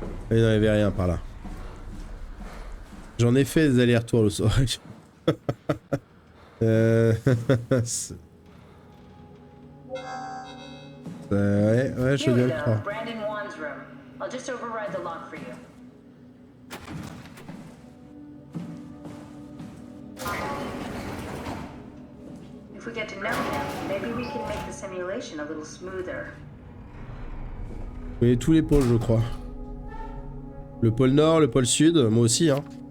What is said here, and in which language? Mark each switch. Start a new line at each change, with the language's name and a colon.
French: Il n'y avait rien par là. J'en ai fait des allers-retours le soir. Ouais, je veux bien le croire.
English: Brandon Wan's room. I'll just override the lock for you. If we get to know him, maybe we can make the simulation a little smoother.
French: Vous voyez tous les pôles, je crois. Le pôle Nord, le pôle Sud, moi aussi, hein.